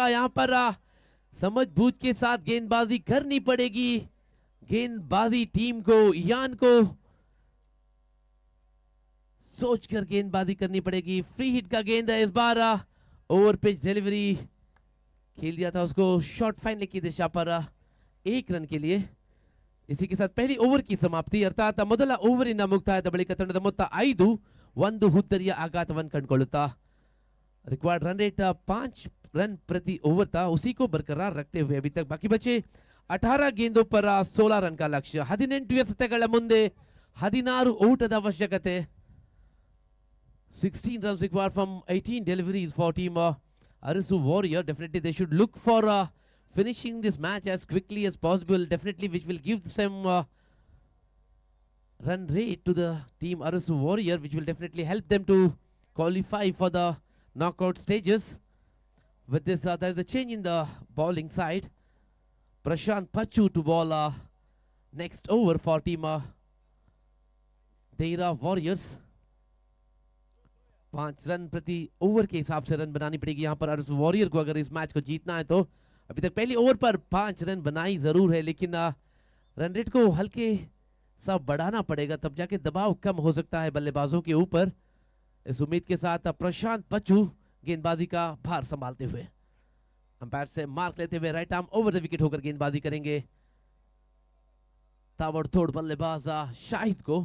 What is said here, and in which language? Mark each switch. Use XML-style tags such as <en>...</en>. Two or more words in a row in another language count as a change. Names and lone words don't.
<hi>यहां पर समझबूझ के साथ गेंदबाजी करनी पड़ेगी, गेंदबाजी टीम को, यान को सोचकर गेंदबाजी करनी पड़ेगी।</hi> <en>free hit</en> <hi>का गेंद है इस बार,</hi> <en>over pitch delivery</en> <hi>खेल दिया था उसको</hi> <en>short final</en> <hi>की दिशा पर, एक रन के लिए। इसी के साथ पहली ओवर की समाप्ति, अर्थात</hi> <kn>ಮೊದಲ ಓವರಿನ ಮುಕ್ತಾಯದ ಬಳಿಕ ತಂಡದ ಮೊತ್ತ 5, 1 ಹುದ್ದರಿಯ ಆಘಾತವನ್ನು ಕಂಡುಕೊಳ್ಳುತ್ತಾ</kn> <en>record run rate</en> <hi>5 रन प्रति ओवर था, उसी को बरकरार रखते हुए अभी तक बाकी बचे 18 गेंदों पर 16 रन का लक्ष्य।</hi> <kn>18 ಎಸೆತಗಳ ಮುಂದೆ 16 ಓಟದ ಅವಶ್ಯಕತೆ।</kn> <en>16 runs required from 18 deliveries for team Arasu Warrior. Definitely they should look for finishing this match as quickly as possible, definitely, which will give some run rate to the team Arasu Warrior, which will definitely help them to qualify for the knockout stages. With this, there is a change in the bowling side. Prashant Pachu to bowl next over for team Deira Warriors.</en> <hi>5 रन प्रति ओवर के हिसाब से रन बनानी पड़ेगी यहां पर अरसू वॉरियर को, अगर इस मैच को जीतना है तो। अभी तक पहली ओवर पर 5 रन बनाई जरूर है, लेकिन</hi> <en>run rate</en> <hi>को हल्के सा बढ़ाना पड़ेगा, तब जाके दबाव कम हो सकता है बल्लेबाजों के ऊपर। इस उम्मीद के साथ प्रशांत पच्चू गेंदबाजी का भार संभालते हुए, अंपायर से मार्क लेते हुए</hi> <en>right arm over the wicket</en> <hi>होकर गेंदबाजी करेंगे ताबड़तोड़ बल्लेबाज शाहिद को।</hi>